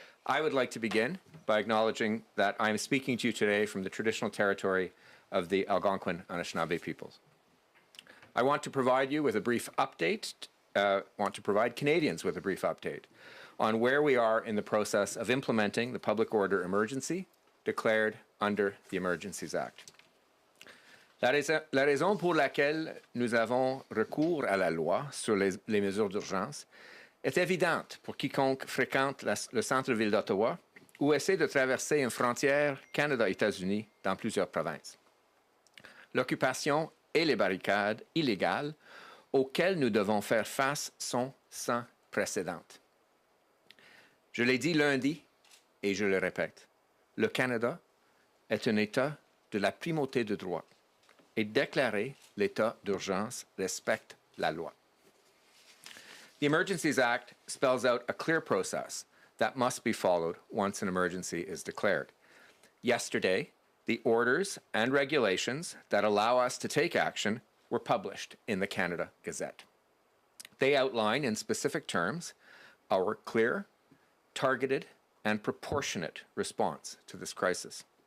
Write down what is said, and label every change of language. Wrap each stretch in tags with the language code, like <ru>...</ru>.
<en>I would like to begin by acknowledging that I am speaking to you today from the traditional territory of the Algonquin Anishinaabe peoples. I want to provide you with a brief update, provide Canadians with a brief update on where we are in the process of implementing the public order emergency declared under the Emergencies Act.</en> <fr>La raison pour laquelle nous avons recours à la loi sur les mesures d'urgence est évidente pour quiconque fréquente le centre-ville d'Ottawa ou essaie de traverser une frontière Canada-États-Unis dans plusieurs provinces. L'occupation et les barricades illégales auxquelles nous devons faire face sont sans précédent. Je l'ai dit lundi et je le répète, le Canada est un État de la primauté de droit et déclarer l'état d'urgence respecte la loi.</fr> <en>The Emergencies Act spells out a clear process that must be followed once an emergency is declared. Yesterday, the orders and regulations that allow us to take action were published in the Canada Gazette. They outline in specific terms our clear, targeted, and proportionate response to this crisis.</en>